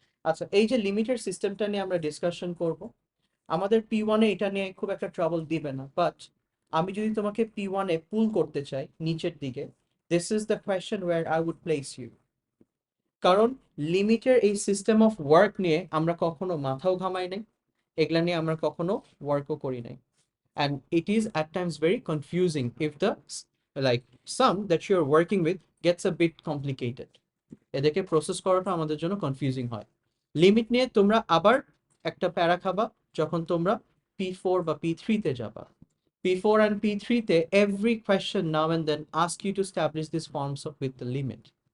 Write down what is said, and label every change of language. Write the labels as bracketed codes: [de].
[bn] আচ্ছা, এই যে লিমিটের সিস্টেমটা নিয়ে আমরা ডিসকাশন করব, আমাদের P1 এ এটা নিয়ে খুব একটা ট্রাবল দিবে না, বাট আমি যদি তোমাকে P1 এ পুল করতে চাই নিচের দিকে, [en] This is the question where I would place you. [bn] কারণ লিমিটের এই সিস্টেম অফ ওয়ার্ক নিয়ে আমরা কখনো মাথাও ঘামাই নাই, এগুলা নিয়ে আমরা কখনো ওয়ার্কও করি নাই। [en] And it is at times very confusing if the like sum that you're working with gets a bit complicated. [bn] এদেরকে প্রসেস করাটা আমাদের জন্য কনফিউজিং হয়। লিমিট নিয়ে তোমরা আবার একটা প্যারা খাবা যখন তোমরা P4 বা P3 তে যাবা। [en] P4 and P3 তে every question now and then ask you to establish these forms of with the limit.